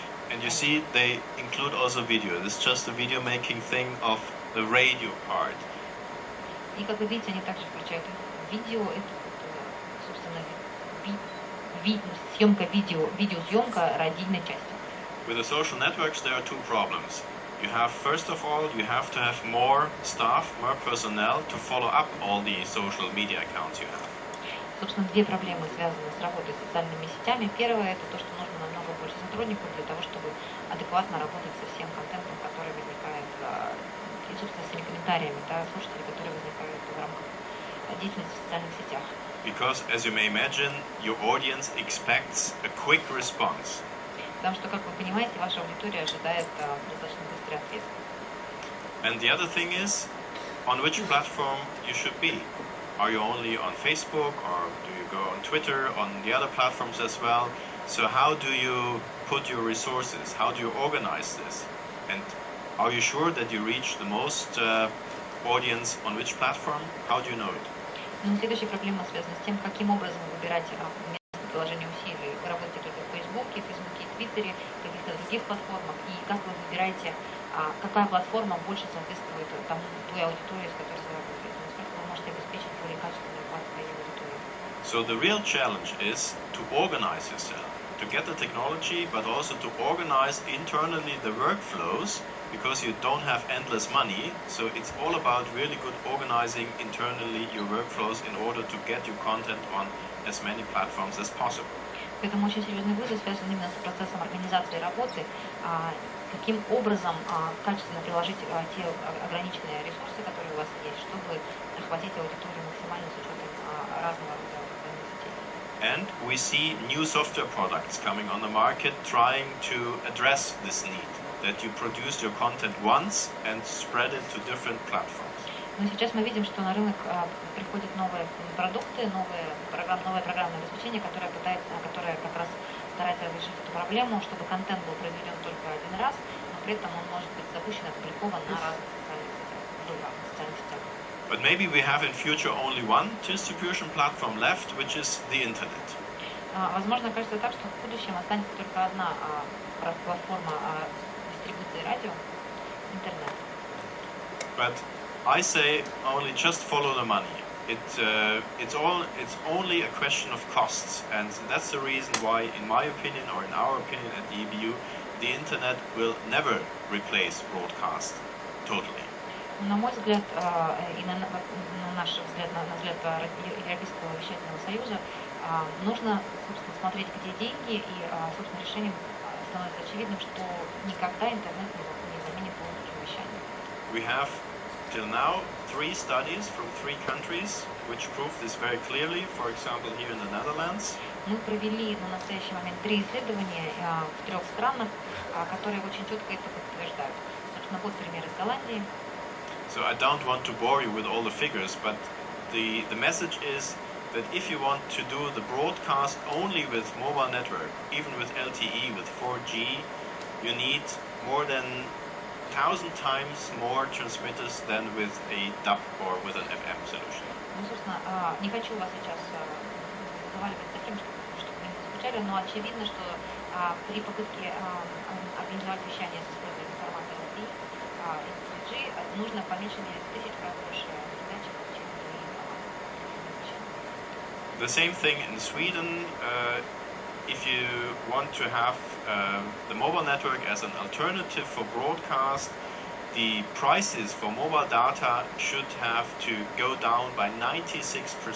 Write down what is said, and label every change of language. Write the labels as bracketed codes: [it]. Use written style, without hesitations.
[en] And you see, they include also video. This is just a video making thing of the radio part. [ru] И как вы видите, они также включают видео, это, собственно, съемка видеосъемка радийной части. [en] With the social networks, there are two problems. You have, first of all, you have to have more staff, more personnel to follow up all the social media accounts you have. [ru] Собственно, две проблемы связаны с работой с социальными сетями. Первое – это то, что нужно намного больше сотрудников для того, чтобы адекватно работать со всем контентом, который возникает, и, собственно, с теми комментариями, да, слушателей, которые возникают в рамках деятельности в социальных сетях. [en] Because, as you may imagine, your audience expects a quick response. [ru] Потому что, как вы понимаете, ваша аудитория ожидает достаточно быстрый ответ. [en] And the other thing is, on which platform you should be. Are you only on Facebook, or do you go on Twitter, on the other platforms as well? So how do you put your resources? How do you organize this? And are you sure that you reach the most audience on which platform? How do you know it? [ru] Ну, следующая проблема связана с тем, каким образом выбирать место приложения усилий. Вы работаете только в Фейсбуке, и Твиттере, каких-то других платформах, и как вы выбираете, какая платформа больше соответствует тому, той аудитории, с которой вы работаете, насколько вы можете обеспечить более качественную охват своей аудитории. [en] So the real challenge is to organize yourself, to get the technology, but also to organize internally the workflows, because you don't have endless money. So it's all about really good organizing internally your workflows in order to get your content on as many platforms as possible. [ru] Поэтому очень серьезный вызов связан именно с процессом организации работы, каким образом качественно приложить те ограниченные ресурсы, которые у вас есть, чтобы охватить аудиторию максимально с учетом разного рода социальных сетей. [en] And we see new software products coming on the market trying to address this need, that you produce your content once and spread it to different platforms. [ru] Но сейчас мы видим, что на рынок приходят новые продукты, новое программное обеспечение, которое как раз старается решить эту проблему, чтобы контент был произведен только один раз, но при этом он может быть запущен и опубликован на разных социальных сетях. [en] But maybe we have in future only one distribution platform left, which is the internet. [ru] Возможно, кажется так, что в будущем останется только одна платформа дистрибуции радио — интернет. [en] But I say only just follow the money. It's only a question of costs, and that's the reason why, in my opinion, or in our opinion at the EBU, the internet will never replace broadcast totally. [ru] На мой взгляд, и на наш взгляд, на взгляд Европейского вещательного союза, нужно, собственно, смотреть, где деньги, и, собственно, решением становится очевидным, что никогда интернет не заменит полностью вещание. [en] We have till now 3 studies from 3 countries which prove this very clearly. For example, here in the Netherlands. [ru] Мы провели на настоящий момент 3 исследования в 3 странах, которые очень четко это подтверждают. Собственно, вот пример из Голландии. [en] So I don't want to bore you with all the figures, but the message is that if you want to do the broadcast only with mobile network, even with LTE, with 4G, you need more than 1,000 times more transmitters than with a DAB or with an FM solution. [ru] Ну, собственно, не хочу вас сейчас заваливать таким, чтобы вы не заскучали, но очевидно, что при попытке организовать вещание с использованием формата LTE и 3G нужно по меньшей мере 1000 раз больше передач, чем при вещании. [en] The same thing in Sweden. If you want to have the mobile network as an alternative for broadcast, the prices for mobile data should have to go down by 96%.